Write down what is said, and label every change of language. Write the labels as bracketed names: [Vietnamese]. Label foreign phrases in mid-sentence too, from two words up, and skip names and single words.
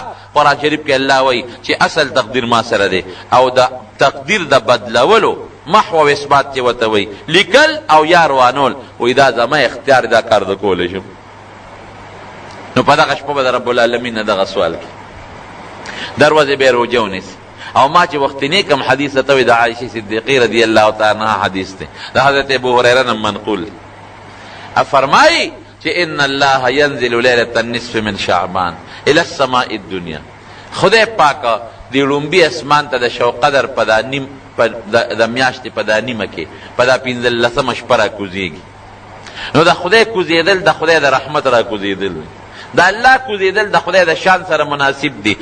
[Pashto] قرآن شریف کې الله وایي چې اصل تقدیر ما سره دی، او د تقدیر د بدلولو محو او اثبات چې ورته وایي لیکل او یا روانول، وایي دا زما اختیار، دا کار د کولی شم. نو په دغه شپه به د رب العالمین نه دغه سوال کوي، دروازې به یې روژه ونیسي. او ما چې وختنی کم حدیث ته وایي د عایشې صدیقې [Arabic] رضی الله تعالی عنها [Pashto] حدیث دی، د حضرت ابو هریره نه منقول دی. [Urdu] فرمائی کہ [Arabic] ان اللہ ینزل لیلۃ النصف من شعبان الی السماء الدنیا. [Pashto] خدای پاک دی لومبی اسمان ته د شو قدر پدا نیم د میاشتې پدا نیمه کې پدا 15 شپه را کوزیږي. نو د خدای کوزیدل د خدای د رحمت را کوزیدل، د الله کوزیدل د خدای د شان سره مناسب دی.